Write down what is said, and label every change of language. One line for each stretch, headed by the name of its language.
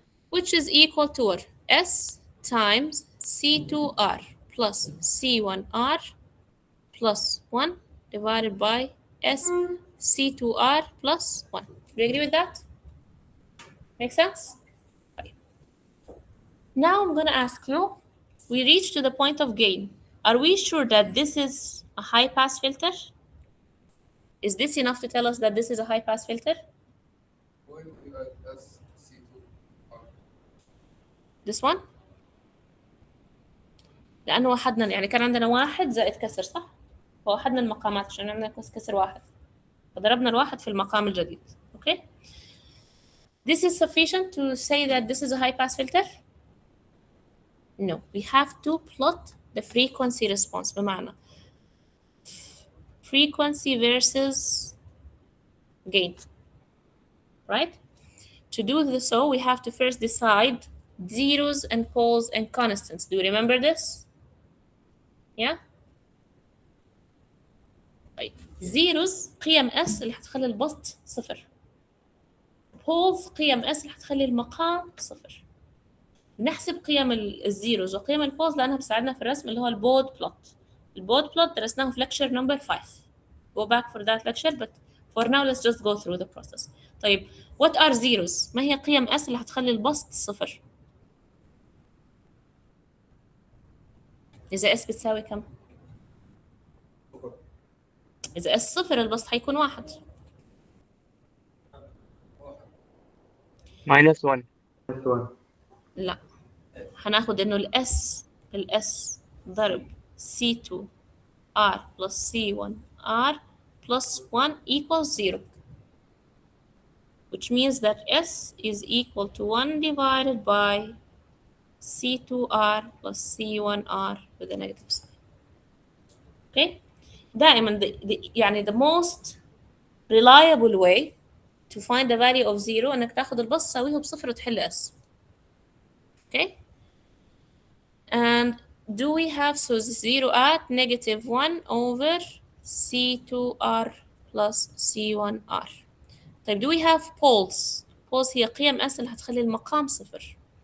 English: Which is equal to what? S times C2R plus C1R plus 1 divided by SC2R plus 1. Do you agree with that? Make sense? Right. Now I'm going to ask you, we reached to the point of gain. Are we sure that this is a high-pass filter? Is this enough to tell us that this is a high-pass filter? Why would you add SC2? This one؟
Arabic: لأنه وحدنا يعني كان عندنا واحد زائد كسر، صح؟ فوحدنا المقامات عشان عندنا كسر واحد، فضربنا الواحد في المقام الجديد.
English: Okay? This is sufficient to say that this is a high-pass filter? No, we have to plot the frequency response.
Arabic: بمعنى
English: frequency versus gain, right? To do this, so we have to first decide zeros and poles and constants. Do you remember this? Yeah.
Arabic: طيب zeros قيم s اللي هتخلي البسط صفر. poles قيم s اللي هتخلي المقام صفر. نحسب قيم الزيروز وقيم البولز لانها بتساعدنا في الرسم اللي هو البود بلوت. البود بلوت درسناه في
English: lecture number 5. Go back for that lecture, but for now let's just go through the process.
Arabic: طيب
English: what are zeros؟
Arabic: ما هي قيم s اللي هتخلي البسط صفر؟ إذا s بتساوي كم؟ إذا s صفر البسط هيكون واحد.
English: minus 1.
Arabic: لا، هناخد إنه الاس ضرب
English: C2 R plus C1 R plus 1 equals 0, which means that S is equal to 1 divided by C2R plus C1R with a negative sign. Okay?
Arabic: دائما يعني
English: the most reliable way to find the value of 0
Arabic: انك تاخد البسط تساويه بصفر وتحل
English: S. Okay? And do we have so 0 at negative 1 over C2R plus C1R.
Arabic: طيب
English: do we have poles؟
Arabic: poles هي قيم S اللي هتخلي المقام صفر.